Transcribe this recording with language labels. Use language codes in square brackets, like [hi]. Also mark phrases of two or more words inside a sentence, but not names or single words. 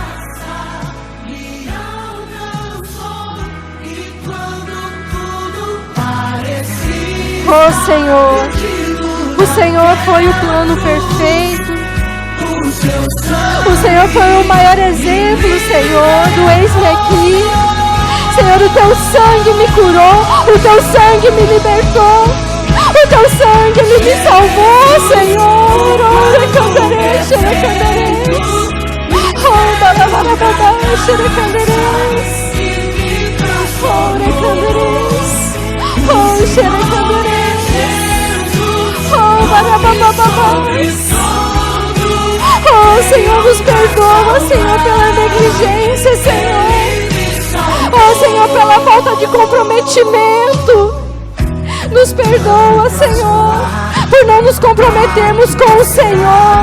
[pt] Oh Senhor, o Senhor foi o plano perfeito. O Senhor foi o maior exemplo, Senhor, do eis-me aqui. Senhor, o teu sangue me curou, o teu sangue me libertou, o teu sangue ele me salvou, Senhor. Ora candarei, xerecandarei. Oh, balabalababá, xerecandarei. Ora candarei. Oh, xerecandarei. Oh, balabababá. Oh, Senhor, nos perdoa, Senhor, pela negligência, Senhor. Oh, Senhor, pela falta de comprometimento. Nos perdoa, Senhor, por não nos comprometermos com o Senhor.